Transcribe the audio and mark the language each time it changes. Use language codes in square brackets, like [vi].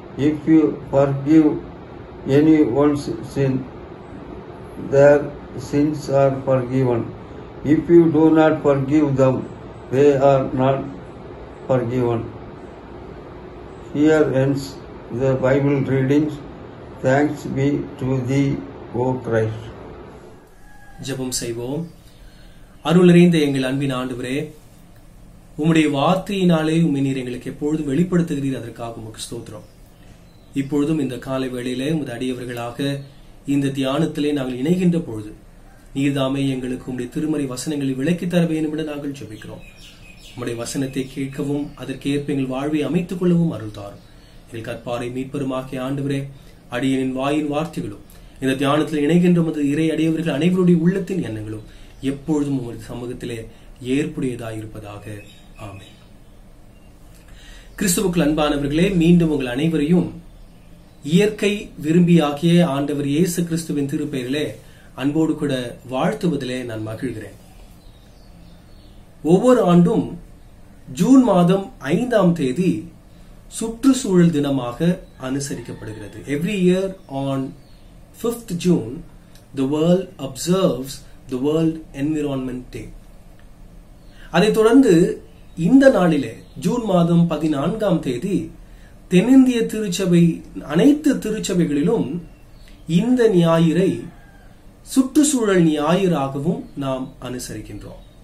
[en] If you forgive anyone's sin, their sins are forgiven. If you do not forgive them, they are not forgiven." Here ends the Bible readings. Thanks be to thee, O Christ. [ta] ஜெபம் செய்வோம். அருளறிந்த எங்கள் அன்பின் ஆண்டவரே, உம்முடைய வார்த்தையினாலே உம்மை நீர் எங்களுக்கு எப்பொழுதும் வெளிப்படுத்துகிறீர். அதற்காக உமக்கு ஸ்தோத்திரம். இப்பொழுதும் இந்த காலை வேளையிலே உமது அடியவர்களாக இந்த தியானத்திலே நாங்கள் இணைகின்ற பொழுது நீர்தாமே எங்களுக்கு உம்முடைய திருமறை வசனங்களை விளக்கி தர வேண்டும் என்று நாங்கள் ஜெபிக்கிறோம். உம்முடைய வசனத்தை கேட்கவும் அதற்கேற்ப எங்கள் வாழ்வை அமைத்துக் கொள்ளவும் அருள் தாரும். எங்கள் கற்பாரை மீட்பெருமாகிய ஆண்டவரே, அடியனின் வாயின் வார்த்தைகளும் இந்த தியானத்தில் இணைகின்ற உமது இறை அடியவர்கள் அனைவருடைய உள்ளத்தின் எண்ணங்களும் எப்பொழுதும் உமது சமூகத்திலே ஏற்புடையதாயிருப்பதாக. ஆமென். கிறிஸ்துவுக்குள் அன்பானவர்களே, மீண்டும் உங்கள் அனைவரையும் இயற்கை விரும்பியாகிய ஆண்டவர் இயேசு கிறிஸ்துவின் திருப்பெயரிலே அன்போடு கூட வாழ்த்துவதிலே நான் மகிழ்கிறேன். ஒவ்வொரு ஆண்டும் ஜூன் மாதம் 5ஆம் தேதி சுற்றுச்சூழல் தினமாக அனுசரிக்கப்படுகிறது. [en] Every year on 5th June, the world observes the World Environment Day. [ta] அதைத் தொடர்ந்து இந்த நாளிலே ஜூன் மாதம் 14ஆம் தேதி தென்னிந்திய திருச்சபை அனைத்து திருச்சபைகளிலும் இந்த ஞாயிறை சுற்றுச்சூழல் ஞாயிறாகவும் நாம் அனுசரிக்கின்றோம்.